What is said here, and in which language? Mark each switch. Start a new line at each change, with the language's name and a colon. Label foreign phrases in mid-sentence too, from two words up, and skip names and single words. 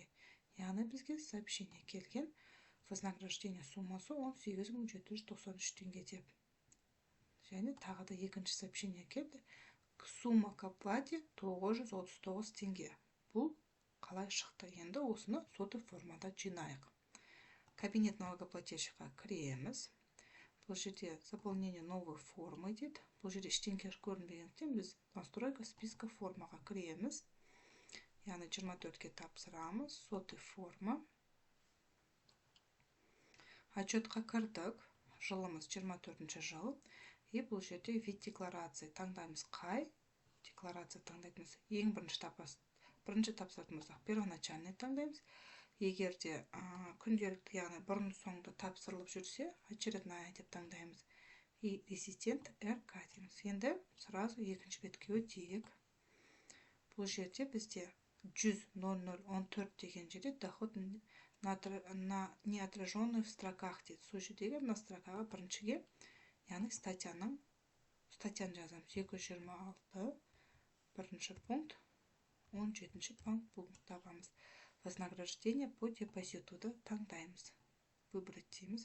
Kazakh: Яғни бізге сообщение келген,
Russian: вознаграждение суммасы
Kazakh: 18.793 теңге деп. Және тағы да екінші сообщение келді.
Russian: Сумма к оплате 939 теңге.
Kazakh: Бұл қалай шықты? Енді осыны соты формада жинайық.
Russian: Кабинет налогоплательщикқа
Kazakh: кіреміз. Бұл жерде
Russian: заполнение новой формы
Kazakh: дейді. Бұл жерде ештеңе көрінбегендіктен біз
Russian: настройка списка формаға
Kazakh: кіреміз. Яғни 24-ке тапсырамыз. Соты форма. Отчетқа кірдік. Жылымыз 24-ші жыл. И бұл жерде
Russian: вид декларация
Kazakh: таңдаймыз. Қай декларация таңдайтымыз? Ең бірінші тапсырдымыз. Первоначальный таңдаймыз. Егерде күнделікті, яғни бұрын соңды тапсырылып жүрсе, очередная деп таңдаймыз. И резидент РК дейміз. Енді сразу екінші бетке өтейік. Бұл жерде бізде 100.0014 деген жерде
Russian: доход на неотраженный в строках
Kazakh: дейді. Сол жердегі мына строкаға біріншіге, яғни статьяны жазамыз. 226 бірінші пункт, 17-ші пункт табамыз.
Russian: Вознаграждение по депозитуды
Kazakh: таңдаймыз. Выбрать дейміз.